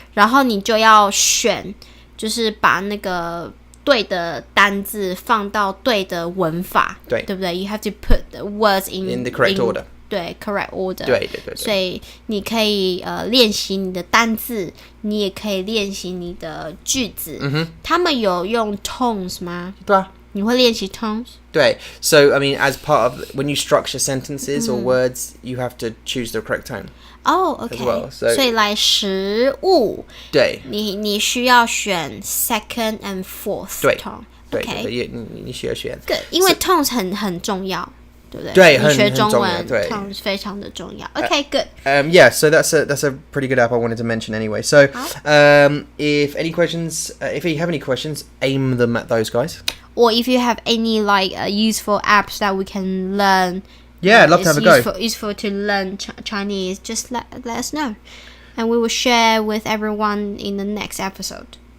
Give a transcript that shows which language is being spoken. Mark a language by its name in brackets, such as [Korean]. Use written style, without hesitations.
[Chinese] 然后你就要选，就是把那个对的单字放到对的文法，对不对 ？ [English] You have to put the words in the correct order. [Chinese] 对 [English] correct order. [Chinese] 对。所以你可以练习你的单字，你也可以练习你的句子。他们有用 tones 吗？对啊。你会练习 tones？对。 [English] So I mean, as part of when you structure sentences or words, you have to choose the correct tone. OK. As well, so [Chinese] 所以来食物，对，你需要选 [English] second and fourth tone。 [Chinese] 对，你需要选。 [English] Good， [Chinese] 因为 tones 很重要，对不对？对，你学中文对 tones 非常的重要。 [English] OK, good. Yeah, so that's a pretty good app I wanted to mention anyway. So, if any questions, if you have any questions, aim them at those guys. Or if you have any useful apps that we can learn. Yeah, I'd love to have a go. Useful to learn Chinese. Just let us know, and we will share with everyone in the next episode.